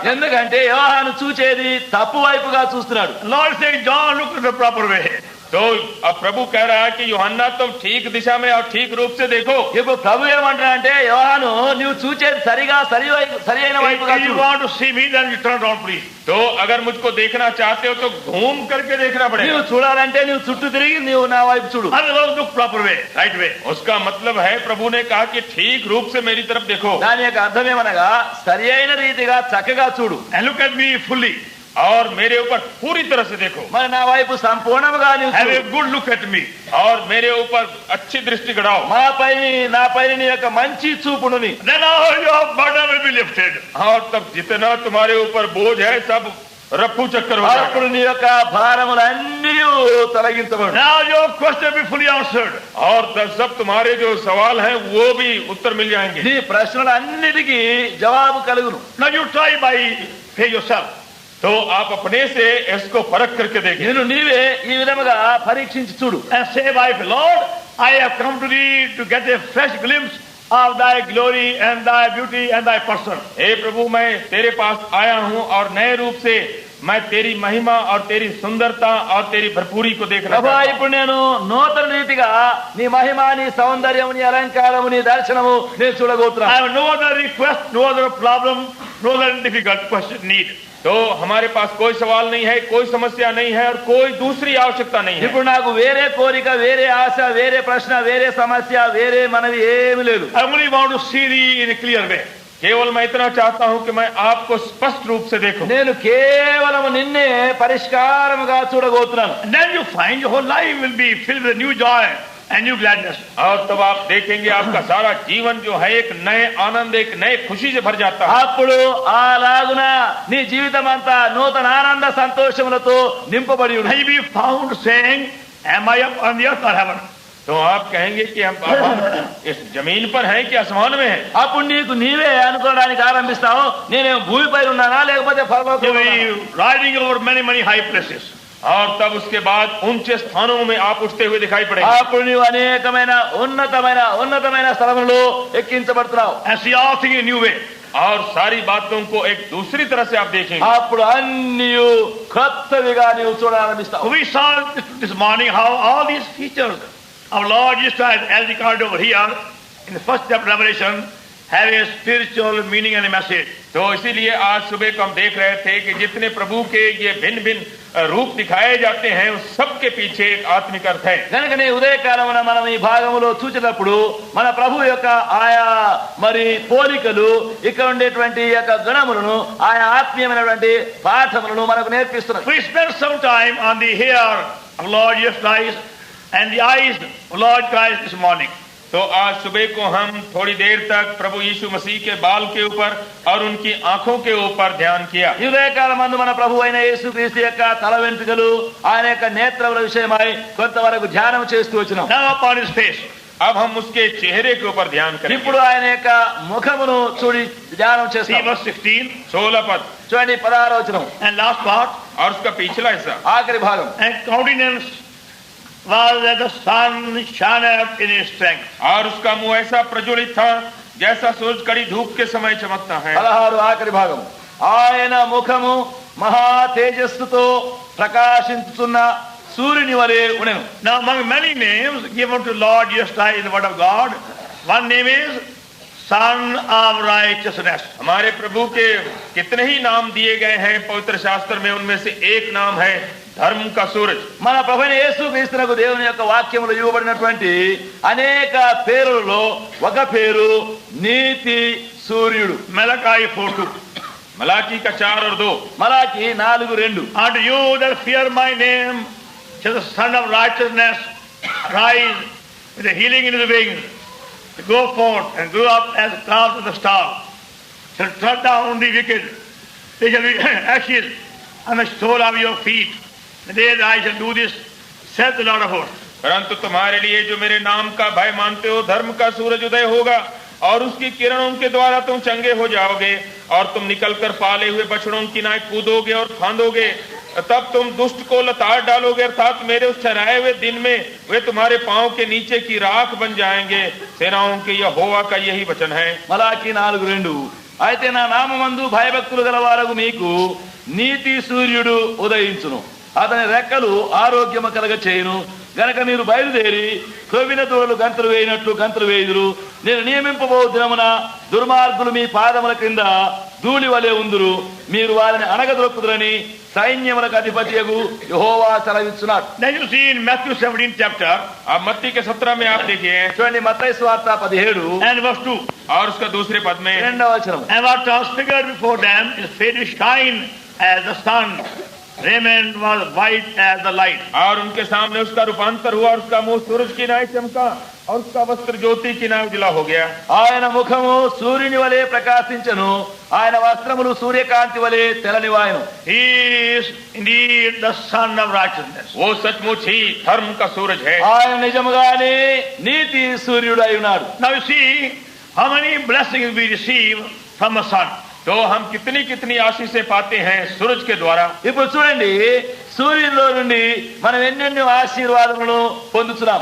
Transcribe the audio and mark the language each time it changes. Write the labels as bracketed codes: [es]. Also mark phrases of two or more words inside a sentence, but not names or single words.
[te] ఎందుకంటే యోహాను చూచేది తప్పు వైపుగా చూస్తున్నాడు. [en] Lord said, John, look at the proper way. [hi] तो अब प्रभु कह रहा है कि यूहन्ना तुम ठीक दिशा में और ठीक रूप से देखो। [te] ఇప్పుడు ప్రభు ఏమంటాడంటే యోహాను నువ్వు చూచేది సరిగా సరి అయిన వైపుగా [en] If you [te] చూడు. [en] want to see me, then you turn around, please. [hi] तो अगर मुझको देखना चाहते हो तो घूम करके देखना [te] నువ్వు [hi] पड़ेगा। [te] చూడాలంటే నువ్వు చుట్టూ తిరిగి నువ్వు నా వైపు చూడు. [en] Otherwise, look proper way, right way. [hi] उसका मतलब है प्रभु ने कहा कि ठीक रूप से मेरी तरफ देखो [te] దాని యొక్క అర్థం ఏమనగా సరి అయిన రీతిగా చక్కగా చూడు. [en] And look at me fully. [hi] और मेरे ऊपर पूरी तरह से देखो [te] మరి నా వైపు సంపూర్ణంగా నీవు [en] Have [te] చూడు. [en] a good look at me. [hi] और मेरे ऊपर अच्छी दृष्टि गड़ाओ। [te] నా పైన నీ యొక్క మంచి చూపుడుని. [en] Then all your burden will be lifted. [hi] और तब जितना तुम्हारे ऊपर बोझ है सब रफू चक्कर हो [te] అప్పుడు [hi] जाएगा। [te] నీ యొక్క భారములన్నీ తొలగించబడు. [en] Now your question will be fully answered. [hi] और तब सब तुम्हारे जो सवाल हैं वो भी उत्तर मिल जाएंगे। [te] నీ ప్రశ్నలన్నిటికీ జవాబు కలుగును. [en] Now you try by faith yourself. [hi] तो आप अपने से इसको परख करके देखें [te] నేను నీవే ఈ విధముగా పరీక్షించి చూడు. [en] And say, by Lord, I have come to thee to get a fresh glimpse of thy glory and thy beauty and thy person. [hi] हे प्रभु मैं तेरे पास आया हूँ और नए रूप से मैं तेरी महिमा और तेरी सुंदरता और तेरी भरपूरी को देखना [te] ప్రభా [hi] चाहता हूं। [te] ఇప్పుడు నేను నూతన రీతిగా నీ మహిమ నీ సౌందర్యము నీ అలంకారము నీ దర్శనము నేను [en] I [te] చూడగోతున్నాను. [en] have no other request, no other problem, no other difficult question need. [hi] तो हमारे पास कोई सवाल नहीं है, कोई समस्या नहीं है और कोई दूसरी आवश्यकता नहीं है। [te] ఇప్పుడు నాకు వేరే కోరిక వేరే ఆశ వేరే ప్రశ్న వేరే సమస్య వేరే మనవి ఏమీ లేదు. [en] I only want to see thee in a clear way. [hi] केवल मैं इतना चाहता हूं कि मैं आपको स्पष्ट रूप से देखूं। [te] నేను కేవలం నిన్నే పరిష్కారముగా చూడబోతున్నాను. [en] And then you find your whole life will be filled with new joy and new gladness. [hi] और तब आप देखेंगे आपका सारा जीवन जो है एक नए आनंद, एक नए खुशी से भर जाता है। [te] అప్పుడు అలాగున నీ జీవితం అంతా నూతన ఆనంద సంతోషములతో నింపబడి [en] And [te] ఉంది. [en] you be found saying, am I up on the earth or heaven? [hi] तो आप कहेंगे कि हम इस जमीन पर हैं कि आसमान में हैं। [te] అప్పుడు నీకు నీవే అనుకోవడానికి ఆరంభిస్తావు, నేనేం భూమిపై ఉన్నానా లేకపోతే [en] You [te] పరలోకంలో [en] will [te] ఉన్నానా? [en] be riding over many high places. [hi] और तब उसके बाद ऊंचे स्थानों में आप उठते हुए दिखाई पड़ेंगे। [te] అప్పుడు నీవు అనేకమైన ఉన్నతమైన స్థలములో ఎక్కించబడుతున్నావు. [en] And see all things in a new way. [hi] और सारी बातों को एक दूसरी तरह से आप देखेंगे। [te] అప్పుడు అన్ని కొత్తవిగా నీవు చూడాలనిస్తావు. [en] We saw this morning how all these features of Lord Jesus Christ, as recorded over here in the first chapter of Revelation, have a spiritual meaning and a message. [hi] तो इसीलिए आज सुबह को हम देख रहे थे कि जितने प्रभु के ये भिन्न भिन्न रूप दिखाए जाते हैं उस सब के पीछे एक आत्मिक अर्थ है। [te] కనుకనే ఉదయకాలమున మనం ఈ భాగములో చూచినప్పుడు మన ప్రభు యొక్క ఆయా మరి పోలికలు ఇక్కడ ఉండేటువంటి యొక్క గుణములను ఆయా ఆత్మీయమైనటువంటి పాఠములను మనకు నేర్పిస్తున్నారు. [en] We spent some time on the hair of Lord Jesus Christ and the eyes of Lord Christ this morning. [hi] तो आज सुबह को हम थोड़ी देर तक प्रभु यीशु मसीह के बाल के ऊपर और उनकी आंखों के ऊपर ध्यान किया। [te] ఈ ఉదయకాలమందు మన ప్రభు అయిన యేసుక్రీస్తు యొక్క తల వెంట్రుకలు ఆయన యొక్క నేత్రముల విషయమై కొంతవరకు ధ్యానం చేస్తూ వచ్చినాం. [en] Now upon his face. [hi] अब हम उसके चेहरे के ऊपर ध्यान करेंगे। [te] ఇప్పుడు ఆయన యొక్క ముఖమును చూడి ధ్యానం [en] See [te] చేస్తాం. [en] verse 16 [hi] 16 पद [te] చూడండి 16వ వచనం [en] and last part. [hi] और उसका पिछला हिस्सा। [te] ఆఖరి భాగం. [en] And countenance was as the sun shineth in his strength. [hi] और उसका मुंह ऐसा प्रज्वलित था जैसा सूरज कड़ी धूप के समय चमकता है। [te] 16 ఆఖరి భాగం. ఆయన ముఖము మహా తేజస్సుతో ప్రకాశించుతున్న సూర్యుని వలె ఉండెను. [en] Now among many names given to Lord Jesus Christ in the word of God, one name is Son of Righteousness. [hi] हमारे प्रभु के कितने ही नाम दिए गए हैं पवित्र शास्त्र में, उनमें से एक नाम है धर्म का सूरज। [te] మన ప్రభువైన యేసుక్రీస్తునకు దేవుని యొక్క వాక్యములో ఇవ్వబడినటువంటి అనేక పేరులలో ఒక పేరు నీతి సూర్యుడు. [en] Malachi 4:2. [hi] मलाकी का 4 और 2। [te] మలాకి 4:2. [en] Unto you that fear my name shall the Son of Righteousness rise with the healing in his wings, to go forth and grow up as clouds of the star, shall tread down the wicked. They shall be ashes on the sole of your feet. The day that I shall do this, saith the Lord of hosts. [hi] परंतु तुम्हारे लिए जो मेरे नाम का भय मानते हो धर्म का सूरज उदय होगा और उसकी किरणों के द्वारा तुम चंगे हो जाओगे और तुम निकलकर पाले हुए बछड़ों की नाई कूदोगे और फांदोगे। तब तुम दुष्ट को लताड़ डालोगे, अर्थात मेरे उस ठहराए हुए दिन में वे तुम्हारे पांव के नीचे की राख बन जाएंगे। सेनाओं के यहोवा का यही वचन है। [te] మలాకి 4:2. అయితే నా నామమందు భయభక్తులు గలవారగు మీకు నీతి సూర్యుడు ఉదయించును, అతని రెక్కలు ఆరోగ్యము కలగ చేయును. గనక మీరు బయలుదేరి క్రొవ్విన దూడలు గంతులు వేయినట్లు గంతులు వేయుదురు. నేను నియమింపబో దినమున దుర్మార్గులు మీ పాదముల క్రింద ధూళి వలె ఉందురు, మీరు వారిని అణగదొక్కుదురని సైన్యములకు అధిపతియగు యెహోవా సెలవిచ్చున్నాడు. [en] Then you see in Matthew 17th chapter [hi] अब मत्ती के 17 में आप देखिए [te] చూడండి మత్తయి సువార్త 17 [en] and verse 2. [hi] और उसका दूसरे पद में [te] 2వ వచనం. [en] And was transfigured before them, his face did shine as the sun, raiment was white as the light. [hi] और उनके सामने उसका रूपांतर हुआ और उसका मुंह सूरज की नाई चमका और उसका वस्त्र ज्योति की नाई उजला हो गया। [te] ఆయన ముఖము సూర్యుని వలె ప్రకాశించెను, ఆయన వస్త్రములు సూర్యకాంతి వలె తెల్లనివాయను. [en] He is indeed the Son of Righteousness. [hi] वो सचमुच ही धर्म का सूरज है। [te] ఆయన నిజముగానే నీతి సూర్యుడు అయి ఉన్నాడు. [en] Now you see how many blessings we receive from the sun. [hi] तो हम कितनी कितनी आशीषें पाते हैं सूरज के द्वारा। [te] ఇప్పుడు చూడండి సూర్యునిలో నుండి మనం ఎన్నెన్నో ఆశీర్వాదములను పొందుతున్నాం.